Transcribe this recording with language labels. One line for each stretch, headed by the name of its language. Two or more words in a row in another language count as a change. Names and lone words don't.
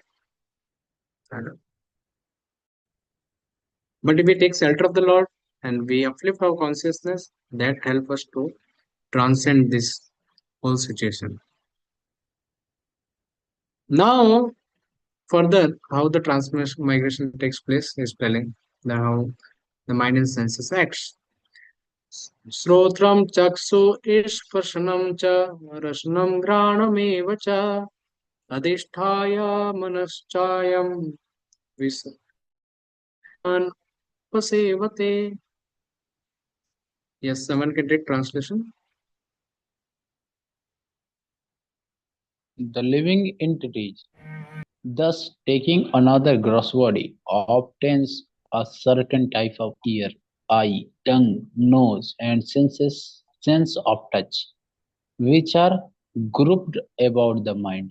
English: And but if we take shelter of the Lord and we uplift our consciousness, that help us to transcend this whole situation. Now, further, how the transmission migration takes place is telling the how the mind and senses acts.
Sanskrit: श्रोत्रं चक्षुः स्पर्शनं च रसनं घ्राणं च अधिष्ठाय मनश्चायं विषयान् उपसेवते.
English: Yes, someone can take translation. The living entities, thus taking another gross body, obtains a certain type of ear, eye, tongue, nose, and sense of touch, which are grouped about the mind.